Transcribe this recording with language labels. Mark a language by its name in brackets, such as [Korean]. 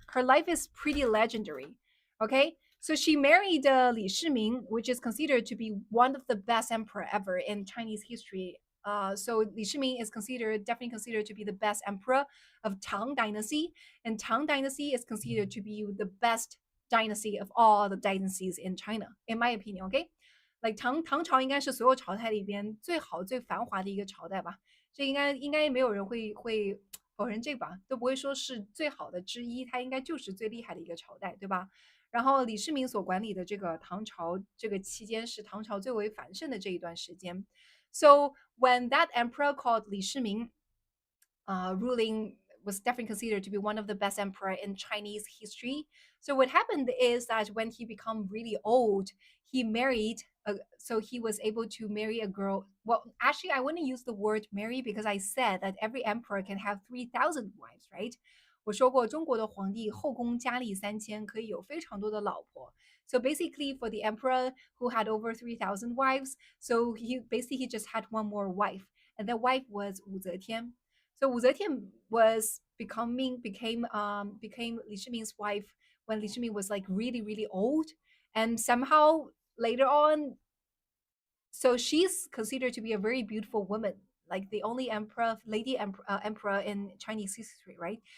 [English] Her life is pretty legendary. Okay, so she married Li Shiming, which is considered to be one of the best emperor ever in Chinese history. So Li Shiming is considered definitely considered to be the best emperor of Tang Dynasty, and Tang Dynasty is considered to be the best dynasty of all the dynasties in China, in my opinion. Okay, like [Chinese] 唐朝应该是所有朝代里边最好最繁华的一个朝代吧，这应该没有人会否认这个吧，都不会说是最好的之一，它应该就是最厉害的一个朝代，对吧？然后李世民所管理的这个唐朝这个期间是唐朝最为繁盛的这一段时间。 [English] So when that emperor called Li Shiming ruling was definitely considered to be one of the best emperor in Chinese history. So what happened is that when he became really old, he married. So he was able to marry a girl. Well, actually, I wouldn't use the word marry because I said that every emperor can have 3,000 wives, right? [Chinese] 我说过，中国的皇帝后宫佳丽3000，可以有非常多的老婆。 [English] So basically, for the emperor who had over 3,000 wives, so he just had one more wife, and that wife was Wu Zetian. So Wu Zetian became Li Shiming's wife when Li Shiming was like really old, and somehow later on, so she's considered to be a very beautiful woman, like the only emperor in Chinese history, right?